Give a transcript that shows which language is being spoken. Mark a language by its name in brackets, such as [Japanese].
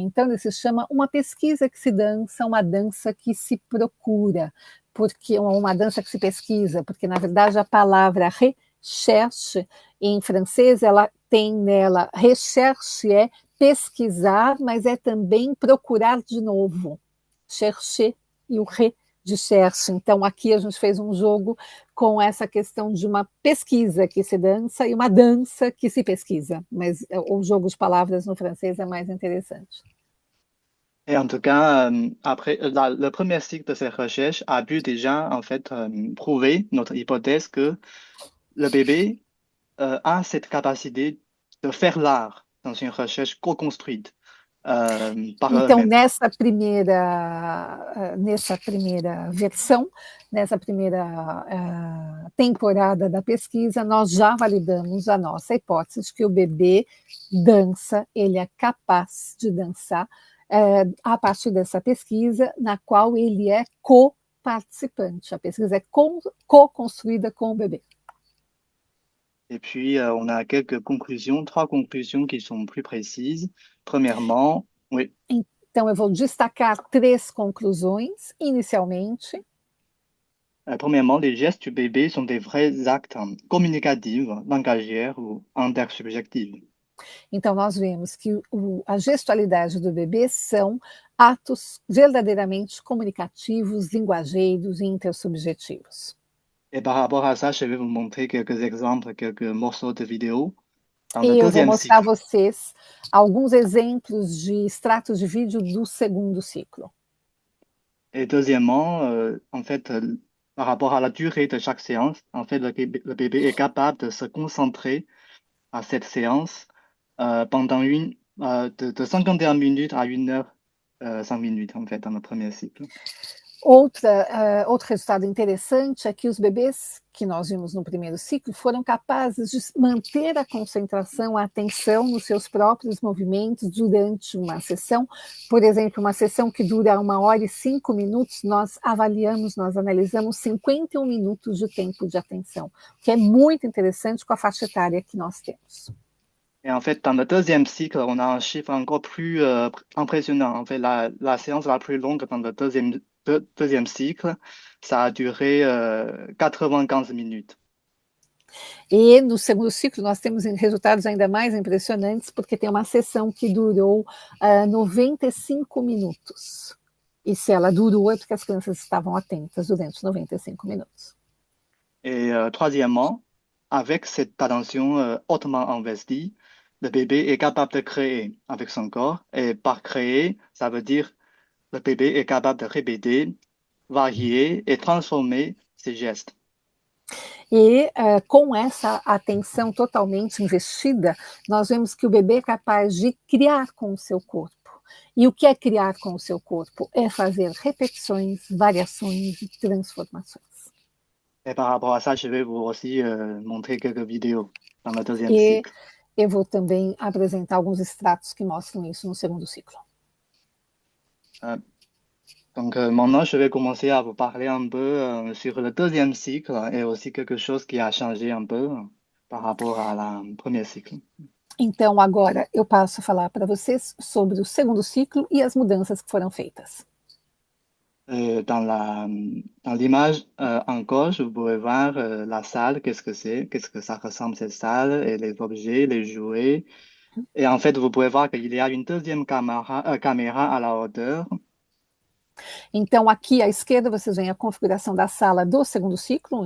[Portuguese] Então, ele se chama Uma pesquisa que se dança, uma dança que se procura, porque uma dança que se pesquisa, porque, na verdade, a palavra recherche, em francês, ela tem nela, recherche é pesquisar, mas é também procurar de novo. Chercher e o re de cherche. Então, aqui a gente fez um jogo com essa questão de uma pesquisa que se dança e uma dança que se pesquisa. Mas o jogo de palavras no francês é mais interessante. [French] Et en tout cas, après, le premier cycle de cette recherche a pu déjà, en fait, prouver notre hypothèse que le bébé a cette capacité de faire l'art dans une recherche co-construite par [Portuguese] Então, [French] eux-mêmes. [Portuguese] nessa primeira versão, nessa primeira temporada da pesquisa, nós já validamos a nossa hipótese de que o bebê dança, ele é capaz de dançar a partir dessa pesquisa, na qual ele é co-participante. A pesquisa é co-construída com o bebê. [French] Et puis, on a quelques conclusions, trois conclusions qui sont plus précises. Premièrement, oui, [Portuguese] Então, eu vou destacar 3 conclusões, inicialmente. [French] premièrement, les gestes du bébé sont des vrais actes communicatifs, langagières ou intersubjectifs. [Portuguese] Então, nós vemos que a gestualidade do bebê são atos verdadeiramente comunicativos, linguageiros e intersubjetivos. [French] Et par rapport à ça, je vais vous montrer quelques exemples, quelques morceaux de vidéo. Dans le [Portuguese] E eu vou [French] deuxième [Portuguese] mostrar a [French] cycle, [Portuguese] vocês alguns exemplos de extratos de vídeo do segundo ciclo. [French] et deuxièmement, en fait, par rapport à la durée de chaque séance, en fait, le bébé est capable de se concentrer à cette séance pendant de 51 minutes à 1 heure 5 minutes, en fait, dans le premier cycle. [Portuguese] Outro resultado interessante é que os bebês que nós vimos no primeiro ciclo foram capazes de manter a concentração, a atenção nos seus próprios movimentos durante uma sessão. Por exemplo, uma sessão que dura 1 hora e 5 minutos, nós avaliamos, nós analisamos 51 minutos de tempo de atenção, o que é muito interessante com a faixa etária que nós temos. [French] Et en fait, dans le deuxième cycle, on a un chiffre encore plus impressionnant. En fait, la séance la plus longue dans le deuxième cycle, ça a duré 95 minutes. [Portuguese] E no segundo ciclo nós temos resultados ainda mais impressionantes, porque tem uma sessão que durou 95 minutos. E se ela durou é porque as crianças estavam atentas durante os 95 minutos. [French] Et troisièmement, avec cette attention hautement investie, le bébé est capable de créer avec son corps. Et par créer, ça veut dire le bébé est capable de répéter, varier et transformer ses gestes. [Portuguese] E com essa atenção totalmente investida, nós vemos que o bebê é capaz de criar com o seu corpo. E o que é criar com o seu corpo? É fazer repetições, variações e transformações. [French] Et par rapport à ça, je vais vous aussi montrer quelques vidéos dans le deuxième [Portuguese] E [French] cycle. [Portuguese] eu vou também apresentar alguns extratos que mostram isso no segundo ciclo. [French] Donc maintenant, je vais commencer à vous parler un peu sur le deuxième cycle et aussi quelque chose qui a changé un peu par rapport à la premier cycle. [Portuguese] Então, agora eu passo a falar para vocês sobre o segundo ciclo e as mudanças que foram feitas. [French] Dans l'image en gauche, vous pouvez voir la salle, qu'est-ce que ça ressemble cette salle, et les objets, les jouets. Et en fait, vous pouvez voir qu'il y a une deuxième caméra à la hauteur. [Portuguese] Então, aqui à esquerda vocês veem a configuração da sala do segundo ciclo.